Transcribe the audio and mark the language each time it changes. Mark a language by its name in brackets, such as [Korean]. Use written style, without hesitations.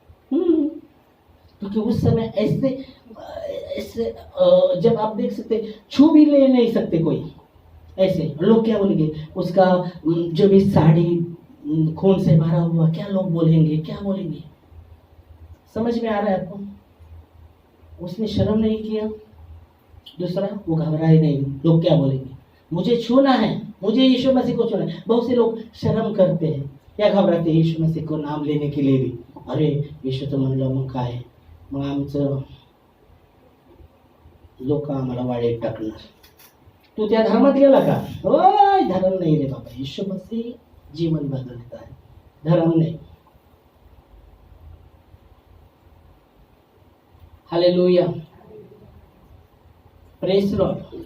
[Hindi] क्योंकि उस समय ऐसे जब आप देख सकते, छू भी ले नहीं सकते कोई, ऐसे लोग क्या बोलेंगे, उसका जो भी साड़ी खून से भरा हुआ, क्या लोग बोलेंगे। समझ में आ रहा है आपको? उसने शर्म नहीं किया। दूसरा, वो घबराए नहीं, लोग क्या बोलेंगे, मुझे छूना है, मुझे यीशु मसीह को छूना है। बहुत से लोग शर्म करते हैं या घबराते हैं यीशु मसीह को नाम लेने के लिए भी। [Marathi] अरे यीशु तो म्हणलं मग काय, मग आमचं लोक आम्हाला वाढेत टाकणार, तू त्या धर्मात गेला का? [Hindi] ओय, [Marathi] धर्म नाही रे बाबा, [Hindi] यीशु मसीह जीवन बदलता है, धर्म नहीं। Hallelujah, [English] Praise lord.